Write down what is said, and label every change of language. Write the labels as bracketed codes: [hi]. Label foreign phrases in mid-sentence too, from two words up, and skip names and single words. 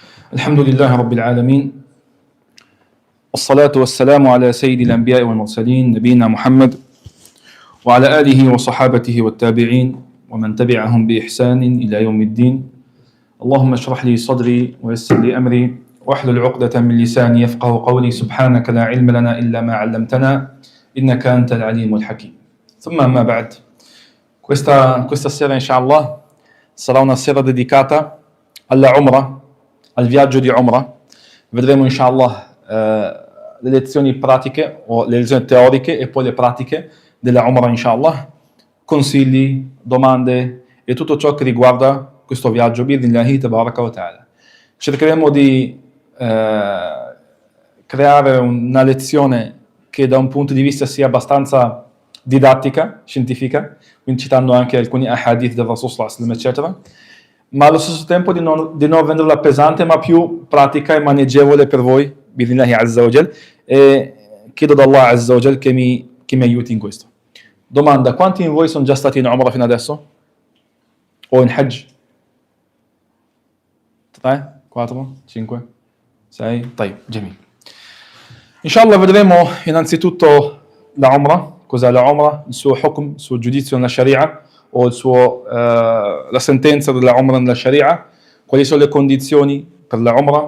[ar] الحمد لله رب العالمين والصلاة والسلام على سيد الأنبياء والمرسلين نبينا محمد وعلى آله وصحابته والتابعين ومن تبعهم بإحسان إلى يوم الدين. اللهم اشرح لي صدري ويسر لي أمري واحلل عقدة من لساني يفقه قولي. سبحانك لا علم لنا إلا ما علمتنا إنك أنت العليم الحكيم. ثم ما بعد. [it] Questa sera inshallah sarà una sera dedicata alla Umrah, al viaggio di Umrah. Vedremo inshallah le lezioni pratiche o le lezioni teoriche e poi le pratiche della Umrah inshallah, consigli, domande e tutto ciò che riguarda questo viaggio [ar] بإذن الله تبارك وتعالى. [it] Cercheremo di creare una lezione che da un punto di vista sia abbastanza didattica, scientifica, quindi citando anche alcuni ahadith del [ar] الرسول صلى الله عليه وسلم [it] eccetera, ma allo stesso tempo di non renderla pesante ma più pratica e maneggevole per voi [ar] بإذن الله عز وجل, [it] e chiedo da [ar] الله عز وجل [it] che mi aiuti in questo. Domanda: quanti in voi sono già stati in Umrah fino adesso? O in Hajj? 3, 4, 5, 6? [ar] طيب، جميل. [it] Inshallah vedremo innanzitutto la Umrah, cos'è la Umrah, il suo hukm, il suo giudizio nella Sharia, o la sentenza della Umrah nella Sharia, quali sono le condizioni per la Umrah.